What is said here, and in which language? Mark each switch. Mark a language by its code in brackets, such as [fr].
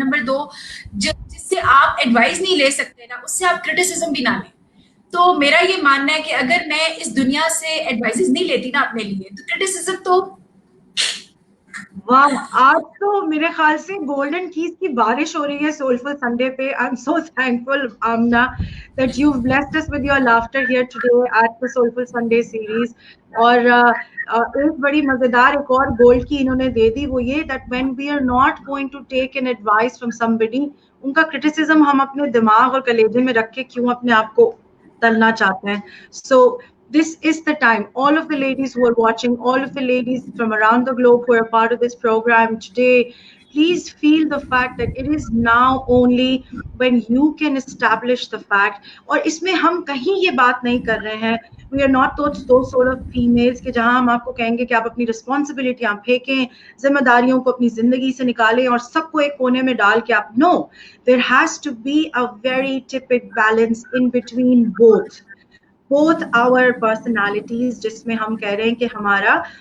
[ur] Number 2, جس سے آپ ایڈوائز نہیں لے سکتے نا, اس سے آپ کرٹیسزم بھی نہ لیں. تو میرا یہ ماننا ہے کہ اگر میں اس دنیا سے ایڈوائزز نہیں لیتی نا اپنے لیے, تو کرٹیسزم تو واہ, آج تو میرے خیال سے گولڈن کیز کی بارش ہو رہی ہے سولفل سنڈے پہ. [en] I'm so thankful, Amna, that you've blessed us with your laughter here today at the Soulful Sunday series. [ur] اور ایک بڑی مزیدار ایک اور گولڈ کی انہوں نے دے دی, وہ یہ [en] that when we are not going to take an advice from somebody, [ur] ان کا criticism ہم اپنے دماغ اور کلیجے میں رکھ کے کیوں اپنے آپ کو تلنا چاہتے ہیں. [en] So this is the time. All of the ladies who are watching, all of the ladies from around the globe who are part of this program today, please feel the fact that it is now only when you can establish the fact. [ur] اور اس میں ہم کہیں یہ بات نہیں کر رہے ہیں, [en] we are not those sort of females [ur] کہ جہاں ہم آپ کو کہیں گے کہ آپ اپنی رسپانسبلٹیاں پھینکیں, ذمہ داریوں کو اپنی زندگی سے نکالیں اور سب کو ایک کونے میں ڈال کے آپ, [en] no, there has to be a very typical balance in between both our personalities, [ur] جس میں ہم کہہ رہے ہیں کہ ہمارا